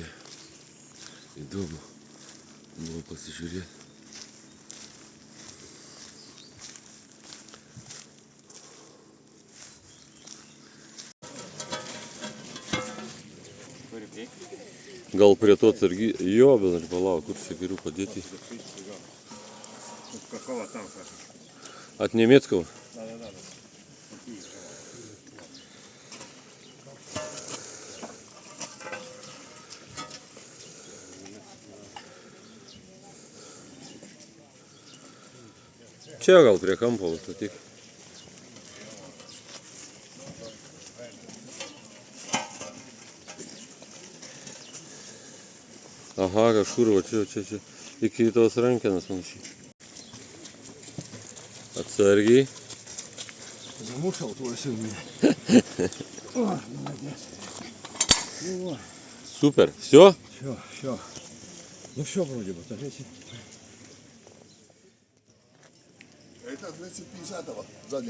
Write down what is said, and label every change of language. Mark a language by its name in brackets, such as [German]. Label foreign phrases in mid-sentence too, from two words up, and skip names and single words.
[Lithuanian] Įdomu. Buvo pasižiūrėti. Gal prie to atsargiai. Jo, bet aš palauk, kur čia geriau padėti. [Russian] Какого там, Саша? От немецкого? Да. [Lithuanian] Čia gal prie kampo statyk. Aha, kažkur va čia. Iki tos rankenos panašiai. Atsargiai. [Russian] Замушал твой сын меня. Супер. Все? Все. Ну все вроде бы, смотрите. Это 250-го задний.